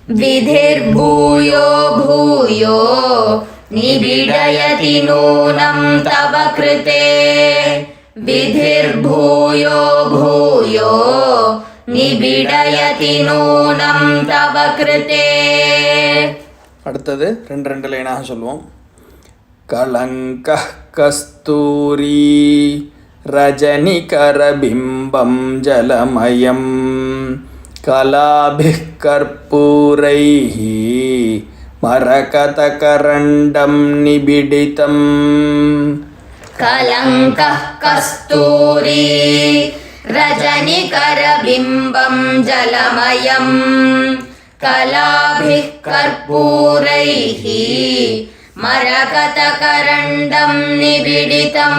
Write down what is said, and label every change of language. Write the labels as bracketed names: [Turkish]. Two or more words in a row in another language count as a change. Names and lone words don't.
[Sanskrit] विधिर्भूयो भूयो निबीडयति नूनं तव कृते विधिर्भूयो भूयो निबीडयति नूनं तव कृते. [Tamil] அடுத்தது ரெண்டு ரெண்டு லைனாக சொல்லுவோம். [Sanskrit] कलङ्क कस्तूरी रजनिकरबिम्बं जलमयं कलाभिः कर्पूरैः मरकतकरण्डं निबिडितं. कलङ्कः कस्तूरी रजनिकरबिम्बं जलमयं कलाभिः कर्पूरैः मरकतकरण्डं निबिडितं.